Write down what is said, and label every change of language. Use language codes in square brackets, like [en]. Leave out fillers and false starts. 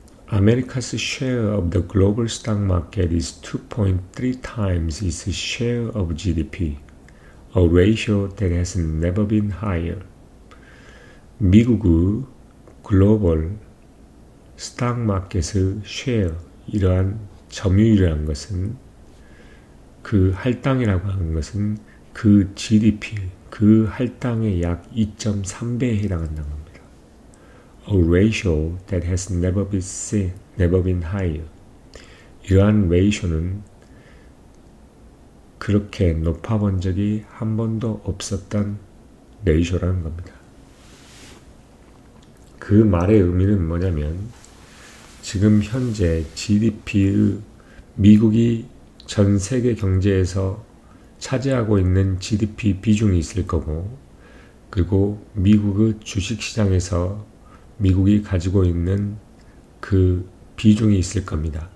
[en] America's share of the global stock market is 2.3 times its share of GDP, a ratio that has never been higher. [ko] 미국의 글로벌 스탁 마켓의 쉐어, 이러한 점유율이라는 것은, 그 할당이라고 하는 것은 그 GDP, 그 할당의 약 2.3배에 해당한다는 겁니다. [en] A ratio that has never been higher. [ko] 이러한 레이쇼는 그렇게 높아본 적이 한 번도 없었던 레이쇼라는 겁니다. 그 말의 의미는 뭐냐면, 지금 현재 GDP의 미국이 전 세계 경제에서 차지하고 있는 GDP 비중이 있을 거고, 그리고 미국의 주식시장에서 미국이 가지고 있는 그 비중이 있을 겁니다.